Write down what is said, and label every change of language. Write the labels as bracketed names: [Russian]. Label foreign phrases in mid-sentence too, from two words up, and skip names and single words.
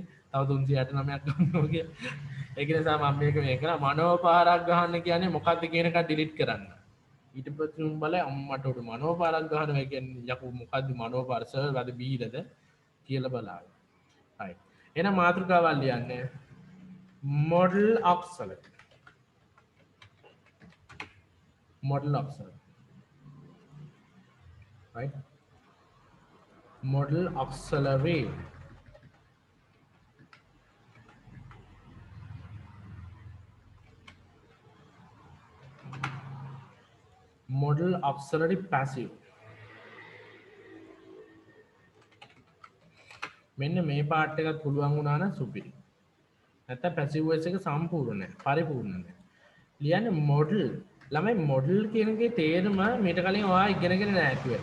[Sinhala] තව 369ක් ගන්නවා කිය. ඒක නිසා මම මේක කරා මනෝපාරක් ගහන්න කියන්නේ මොකද්ද කියන එක ඩිලීට් කරන්න. ඊට පස්සේ උන් බලයි අම්මට උඩ මනෝපාරක් ගහනවා කියන්නේ යකෝ මොකද්ද මනෝපාර සර් වැඩ බීරද කියලා බලන්න. හරි. එහෙනම් මාතෘකාවල් ලියන්නේ [English] model auxiliary. Model auxiliary. Right? Model auxiliary. Model auxiliary passive. [Sinhala] මෙන්න මේ පාර්ට් එකත් පුළුවන් වුණා නම් සුපිරි. නැත්නම් පැසිව් වොයිස් එක සම්පූර්ණ නැහැ, පරිපූර්ණ නැහැ. ලියන්නේ මොඩල්. ළමයි මොඩල් කියන එකේ තේරුම මීට කලින් ඔයා ඉගෙනගෙන නැහැ කිව්වා.